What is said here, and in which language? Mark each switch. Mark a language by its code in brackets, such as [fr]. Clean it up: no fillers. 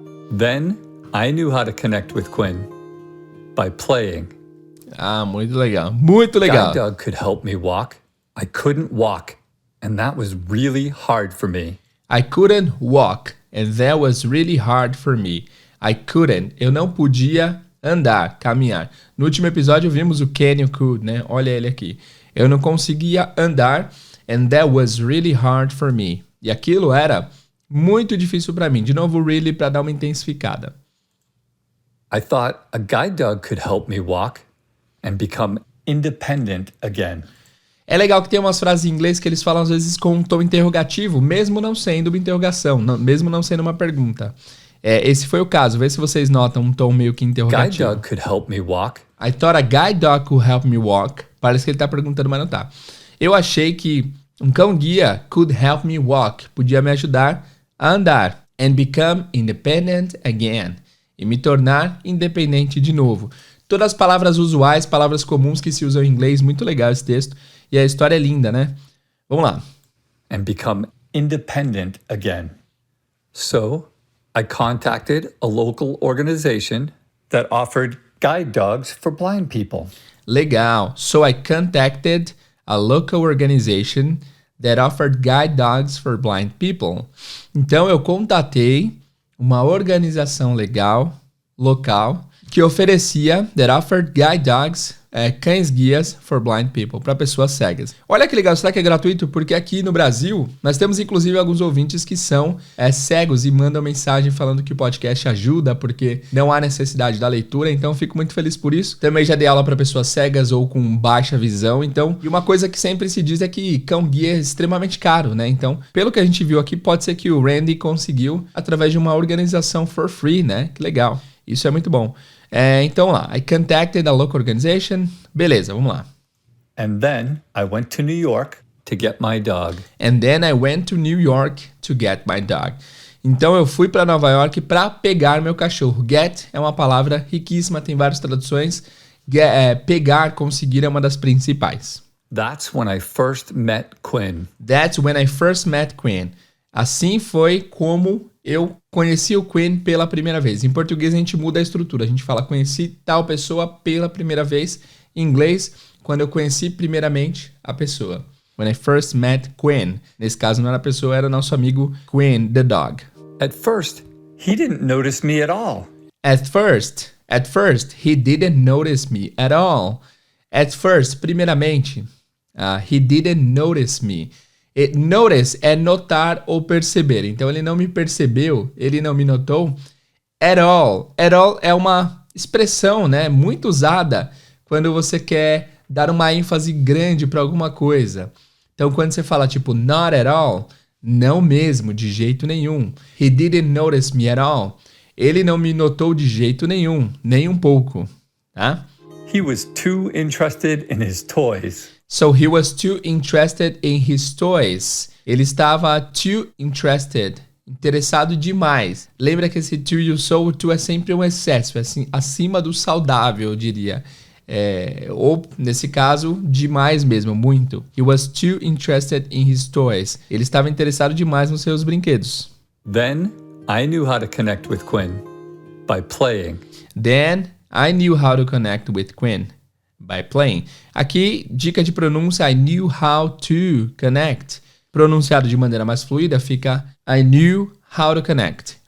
[en] Then, I knew how to connect with Quinn by playing. [pt] Ah, muito legal. Muito legal. [en] Guide dog could help me walk. I couldn't walk, and that was really hard for me. I couldn't walk, and that was really hard for me. I couldn't. [pt] Eu não podia andar, caminhar. No último episódio vimos o can you could, né? Olha ele aqui. Eu não conseguia andar, [en] and that was really hard for me. [pt] E aquilo era muito difícil para mim. De novo, really para dar uma intensificada. [en] I thought a guide dog could help me walk and become independent again. [pt] É legal que tem umas frases em inglês que eles falam às vezes com um tom interrogativo, mesmo não sendo uma interrogação, mesmo não sendo uma pergunta. Esse foi o caso. Vê se vocês notam um tom meio que interrogativo. [en] Guide dog could help me walk. I thought a guide dog could help me walk. [pt] Parece que ele tá perguntando, mas não tá. Eu achei que um cão-guia [en] could help me walk. [pt] Podia me ajudar a andar. [en] And become independent again. [pt] E me tornar independente de novo. Todas as palavras usuais, palavras comuns que se usam em inglês. Muito legal esse texto. E a história é linda, né? Vamos lá. [en] And become independent again. So, I contacted a local organization that offered guide dogs for blind people. [pt] Legal. [en] So I contacted a local organization that offered guide dogs for blind people. [pt] Então eu contatei uma organização local, que oferecia, [en] that offered guide dogs, [pt] cães guias [en] for blind people, [pt] para pessoas cegas. Olha que legal, será que é gratuito? Porque aqui no Brasil, nós temos inclusive alguns ouvintes que são cegos e mandam mensagem falando que o podcast ajuda, porque não há necessidade da leitura, então fico muito feliz por isso. Também já dei aula para pessoas cegas ou com baixa visão, então, e uma coisa que sempre se diz é que cão guia é extremamente caro, né? Então, pelo que a gente viu aqui, pode ser que o Randy conseguiu através de uma organização [en] for free, [pt] né? Que legal. Isso é muito bom. Então lá, [en] I contacted a local organization. [pt] Beleza, vamos lá. [en] And then I went to New York to get my dog. And then I went to New York to get my dog. [pt] Então eu fui para Nova York para pegar meu cachorro. Get é uma palavra riquíssima, tem várias traduções. Pegar, conseguir é uma das principais. [en] That's when I first met Quinn. That's when I first met Quinn. [pt] Assim foi como eu conheci o Quinn pela primeira vez. Em português a gente muda a estrutura. A gente fala conheci tal pessoa pela primeira vez. Em inglês, quando eu conheci primeiramente a pessoa. [en] When I first met Quinn. [pt] Nesse caso não era a pessoa, era nosso amigo Quinn, [en] the dog. At first, he didn't notice me at all. At first, he didn't notice me at all. At first, [pt] primeiramente, [en] he didn't notice me. [pt] Notice é notar ou perceber. Então, ele não me percebeu, ele não me notou. At all. At all é uma expressão, né, muito usada quando você quer dar uma ênfase grande para alguma coisa. Então, quando você fala tipo not at all, não mesmo, de jeito nenhum. [en] He didn't notice me at all. [pt] Ele não me notou de jeito nenhum, nem um pouco, tá? [en] He was too interested in his toys. So he was too interested in his toys. [pt] Ele estava [en] too interested, [pt] interessado demais. Lembra que esse too e o so, o too é sempre um excesso, é assim, acima do saudável, eu diria. Ou, nesse caso, demais mesmo, muito. [en] He was too interested in his toys. [pt] Ele estava interessado demais nos seus brinquedos. [en] Then I knew how to connect with Quinn by playing. Then I knew how to connect with Quinn by playing. [pt] Aqui, dica de pronúncia, [en] I knew how to connect. [pt] Pronunciado de maneira mais fluida, fica [en] I knew how to connect.